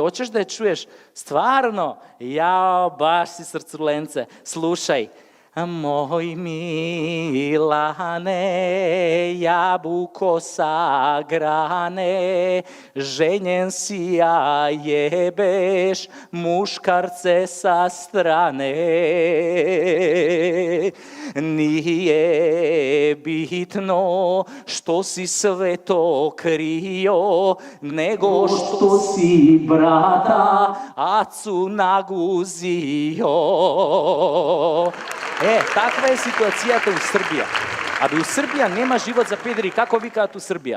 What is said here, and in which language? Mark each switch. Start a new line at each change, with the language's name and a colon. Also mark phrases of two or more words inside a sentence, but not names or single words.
Serbian: Очеш да ја чуеш? Стварно? Јао, баш си срцуленце. Слушај. Мој Милане, јабуко сагране, женен си ја јебеш, мушкарце са стране. Nije bitno што си свето крио, него што си брата Ацу нагузио.
Macedonian: Таква е ситуацијата у Србија. Абе, у Србија нема живот за педери, како викаат у Србија?